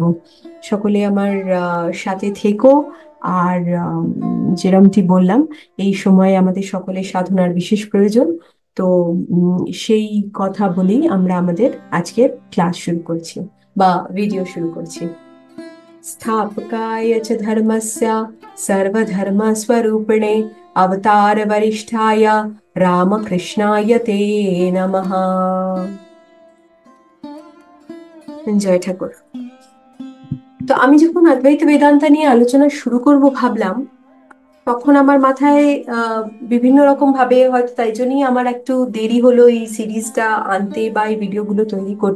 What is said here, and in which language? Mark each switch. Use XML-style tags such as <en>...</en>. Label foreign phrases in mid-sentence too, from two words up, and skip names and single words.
<bn>সকলে আমার সাথে থেকো। আর যেরমটি বললাম, এই সময়ে আমাদের সকলের সাধনার বিশেষ প্রয়োজন। তো সেই কথা বলেই আমরা আমাদের আজকের ক্লাস শুরু করছি বা ভিডিও শুরু করছি।</bn> <sa>स्थापकाय च धर्मस्य सर्वधर्मस्वरूपिणे अवतार वरिष्ठाय रामकृष्णाय ते नमः।</sa> <bn>জয় ঠাকুর। তো আমি যখন অদ্বৈত বেদান্ত নিয়ে আলোচনা শুরু করব ভাবলাম, তখন আমার মাথায় আহ বিভিন্ন রকম ভাবে, হয়তো তাই জন্যই আমার একটু দেরি হলো এই সিরিজটা আনতে বা এই ভিডিওগুলো তৈরি করতে।</bn>